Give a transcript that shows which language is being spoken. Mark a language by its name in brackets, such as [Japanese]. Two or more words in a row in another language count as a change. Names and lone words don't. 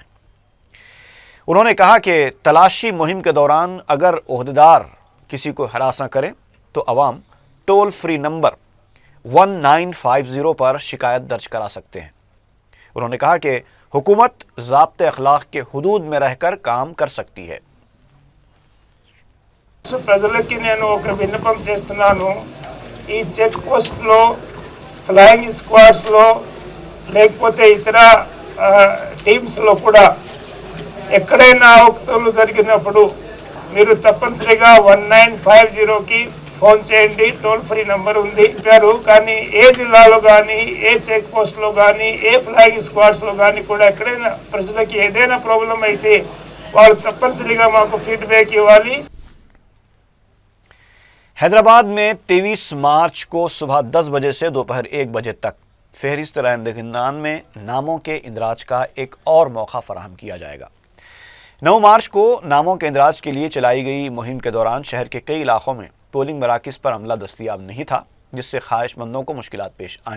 [Urdu] انہوں نے کہا کہ تلاشی مہم کے دوران اگر عہدیدار کسی کو ہراساں کریں تو عوام [English] toll free number [Urdu] 1950 پر شکایت درج کرا سکتے ہیں۔ انہوں نے کہا کہ حکومت ضابطۂ اخلاق کے حدود میں رہ کر کام کر سکتی ہے۔ [Telugu] ప్రజలకి నేను ఒక విన్నపం చేస్తున్నాను, ఈ [English] check post [Telugu] లో, [English] flying squads [Telugu] లో, లేకపోతే ఇతర టీమ్స్ లో కూడా ఎక్కడైనా అవకతవకలు జరిగినప్పుడు మీరు తప్పనిసరిగా 1950కి ఫోన్ చేయండి, [English] toll free number [Telugu] ఉంది చెప్పారు। కానీ ఏ జిల్లాలో కానీ, ఏ [English] check post [Telugu] లో కానీ, ఏ [English] flying squads [Telugu] లో కానీ కూడా ఎక్కడైనా ప్రజలకి ఏదైనా ప్రాబ్లం అయితే వాళ్ళు తప్పనిసరిగా మాకు ఫీడ్బ్యాక్ ఇవ్వాలి। [Urdu] حیدرآباد میں 23 مارچ کو صبح 10 بجے سے دوپہر 1 بجے تک فہرست رائے دہندگان میں ناموں کے اندراج کا ایک اور موقع فراہم کیا جائے گا۔ 9 مارچ کو ناموں کے اندراج کے لیے چلائی گئی مہم کے دوران شہر کے کئی علاقوں میں پولنگ مراکز پر عملہ دستیاب نہیں تھا، جس سے خواہش مندوں کو مشکلات پیش آئیں۔